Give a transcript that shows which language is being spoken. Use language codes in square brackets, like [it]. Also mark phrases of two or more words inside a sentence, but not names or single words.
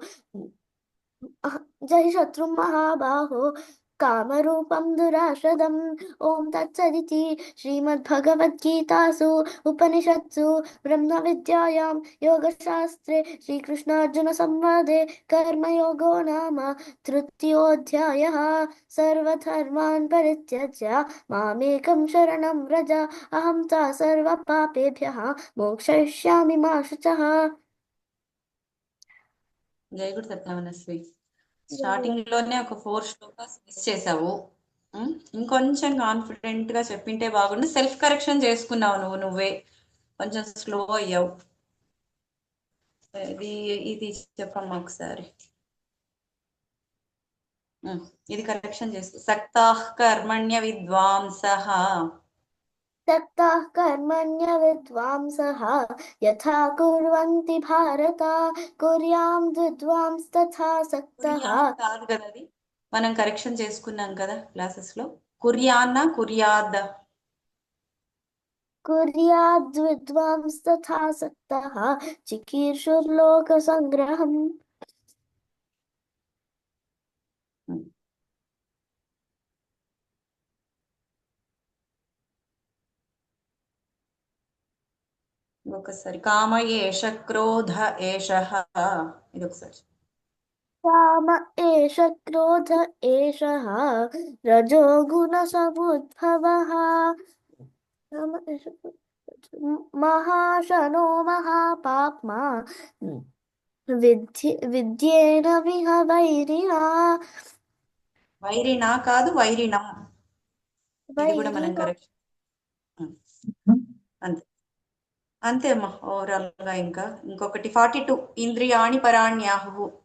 [sa] जहि शत्रुं महाबाहो कामरूपं दुराशदम् ॐ तत्सदिति श्रीमद्भगवद्गीतासु उपनिषत्सु ब्रह्मविद्यायां योगशास्त्रे श्रीकृष्णार्जुनसंवादे कर्मयोगो नाम तृतीयोऽध्यायः सर्वधर्मान् परित्यज्य मामेकं शरणं व्रज अहं च सर्वपापेभ्यः मोक्षयिष्यामि मा शुचः। [te] జై గురుదత్త మనస్వి. స్టార్టింగ్ లోనే ఒక 4 శ్లోకాస్ మిస్ చేసావు. ఇంకొంచెం కాన్ఫిడెంట్ గా చెప్పింటే బాగుండు. సెల్ఫ్ కరెక్షన్ చేసుకున్నావు నువ్వే కొంచెం స్లో అయ్యావు. ఇది చెప్పమ్మా ఒకసారి. ఇది కరెక్షన్ చేసుకో. [sa] సక్తాః కర్మణ్య విద్వాంసః सक्ताः कर्मण्य विद्वांसः यथा कुर्वन्ति भारत कुर्यां विद्वांस्तथा सक्तः [te] కుర్యాన్ కాదు కదా, అది మనం కరెక్షన్ చేసుకున్నాం కదా క్లాసెస్ లో. కుర్యాన్నా కుర్యాద్? [sa] कुर्याद्विद्वांस्तथा सक्तः चिकीर्षुर्लोकसङ्ग्रहम्। [te] ఒకసారి [sa] కామ ఏష క్రోధ ఏషః, [te] ఇది ఒకసారి. [sa] काम एष क्रोध एषः रजोगुणसमुद्भवः काम एष महाशनो महापाप्मा విద్యేన విహ వైరిణా [te] వైరినా కాదు వైరిణం. ఇది కూడా మనం కరెక్ట్. అంతే అంతే అమ్మా ఓవరాల్ గా. ఇంకొకటి 42 [sa] ఇంద్రియాణి పరాణ్యాహు.